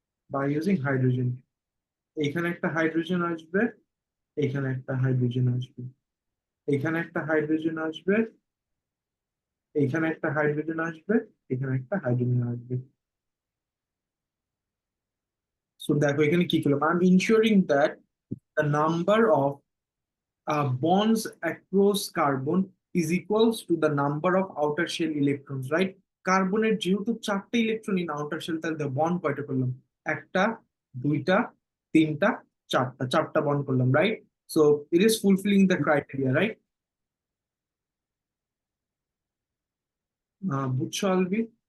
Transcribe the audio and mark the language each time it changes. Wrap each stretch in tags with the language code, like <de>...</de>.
<bn>By using hydrogen. এখানে একটা hydrogen আসবে, এখানে একটা হাইড্রোজেন আসবে, এখানে একটা হাইড্রোজেন আসবে, এখানে একটা হাইড্রোজেন আসবে, এখানে একটা হাইড্রোজেন আসবে।</bn> <en>so</en> <bn>দেখো এখানে কি করলাম,</bn> <en>I am ensuring that the number of bonds across carbon is equals to the number of outer shell electrons, right?</en> <bn>কার্বনের যেহেতু চারটে ইলেকট্রন ইন আউটার শেল, তাহলে বন্ড কয়টা করলাম? একটা, দুইটা, তিনটা, চারটা, চারটা বন্ড করলাম, right?</bn> <en>So it is fulfilling the criteria, right?</en> <bn>বুঝছো আলবি?</bn>